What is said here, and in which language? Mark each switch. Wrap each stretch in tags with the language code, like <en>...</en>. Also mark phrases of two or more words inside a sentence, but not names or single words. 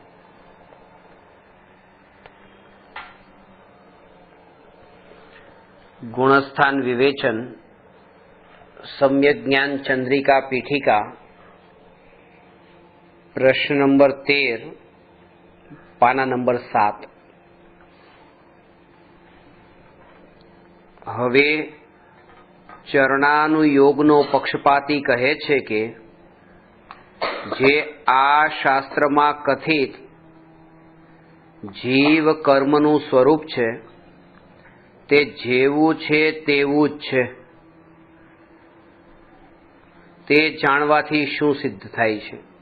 <gu>ગુણસ્થાન વિવેચન સમ્યક જ્ઞાન ચંદ્રિકા પીઠિકા પ્રશ્ન નંબર 13 પાના નંબર 7। હવે ચરણાનુયોગનો પક્ષપાતી કહે છે કે જે આ શાસ્ત્રમાં કથિત જીવ કર્મનું સ્વરૂપ છે તે જેવું છે તેવું જ છે, તે જાણવાથી શું સિદ્ધ થાય છે?</gu>